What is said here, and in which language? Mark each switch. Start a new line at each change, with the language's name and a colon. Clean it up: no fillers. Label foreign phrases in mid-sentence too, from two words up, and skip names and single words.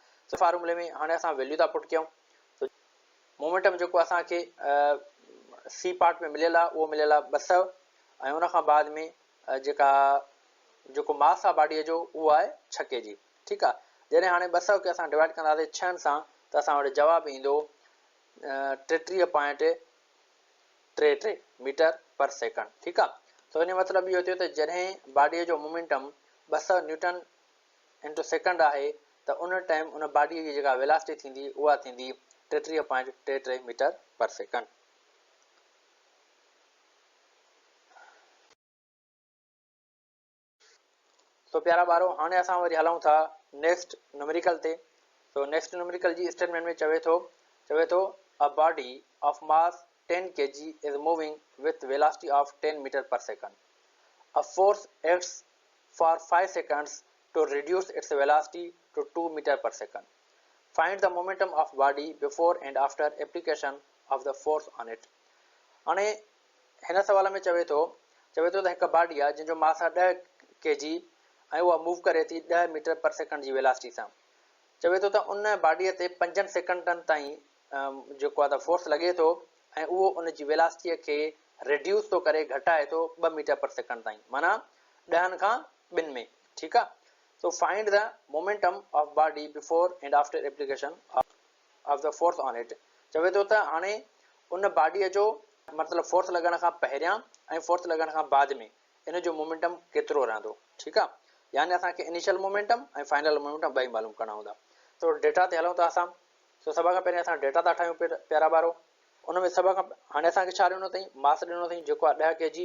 Sindhi: सो फार्मूले में हाणे असां वैल्यू था पुट कयूं। मोमेंटम जेको असांखे सी पार्ट में मिलियल आहे उहो मिलियल आहे 200 ऐं उन खां बाद में जेको मास आहे बॉडीअ जो उहो आहे 6 kg। ठीकु आहे। जॾहिं हाणे 200 खे असां डिवाइड कंदासीं 6 सां त असां वटि जवाबु ईंदो 33.33
English: meter per second.
Sindhi: ठीकु आहे। सो इन जो मतिलबु इहो थियो त जॾहिं बॉडीअ जो मोमेंटम 200
English: newton into second
Sindhi: आहे त उन टाइम उन बॉडीअ जी जेका वेलोसिटी थींदी उहा थींदी 33.33
English: meter per second.
Sindhi: तो प्यारा ॿारो, हाणे असां वरी हलूं था
English: next numerical
Sindhi: ते। तो नेक्स्ट न्यूमेरिकल जी स्टेटमेंट में चवे थो
English: a body of mass 10 kg is moving with velocity of 10 meter per second. a force acts for 5 seconds to reduce its velocity to 2 meter per second. find the momentum of body before and after application of the force on it.
Sindhi: हाणे हिन सवाल में चवे थो त हिकु बॉडी आहे जंहिंजो मास आहे 10 kg ऐं उहा मूव करे थी 10
English: meter per second
Sindhi: जी वेलासिटी सां। चवे थो त उन बॉडीअ ते 5 सेकंडनि ताईं जेको आहे त फोर्स लॻे थो ऐं उहो उन जी वेलासिटीअ खे रिड्यूस थो करे, घटाए थो 2
English: meter per second
Sindhi: ताईं, माना 10 खां 2 में। ठीकु आहे।
English: so find the momentum of body before and after application of the force on it.
Sindhi: चवे थो त हाणे उन बॉडीअ जो मतिलबु फोर्स लॻण खां पहिरियां ऐं फोर्स लॻण खां बाद में इन जो मोमेंटम केतिरो रहंदो। ठीकु आहे। यानी असांखे
English: initial momentum
Sindhi: ऐं
English: final momentum
Sindhi: ॿई मालूम करणा हूंदा। सो डेटा ते हलूं था असां। सो सभ खां पहिरियों असां डेटा था ठाहियूं प्यारा ॿारो। उन में सभ खां हाणे असांखे छा ॾिनो अथई, मास ॾिनो अथई जेको आहे 10 kg।